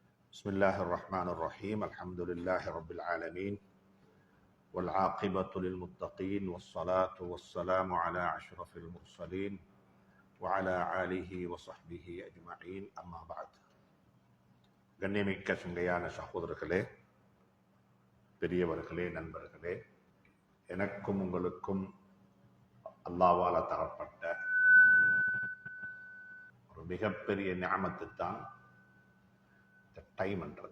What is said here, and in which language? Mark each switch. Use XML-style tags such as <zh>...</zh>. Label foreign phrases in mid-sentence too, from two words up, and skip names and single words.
<ar>بسم الله الرحمن الرحيم الحمد لله رب العالمين والعاقبة للمتقين والصلاة والسلام على أشرف المرسلين وعلى آله وصحبه أجمعين أما بعد</ar> <ta>கண்ணியமிக்க சங்கையான சகோதரர்களே, பெரியவர்களே, நண்பர்களே, எனக்கும் உங்களுக்கும் அல்லாஹ்வால தரப்பட்ட ஒரு மிகப்பெரிய நிஅமத்து தான் டைம்ன்றது.</ta>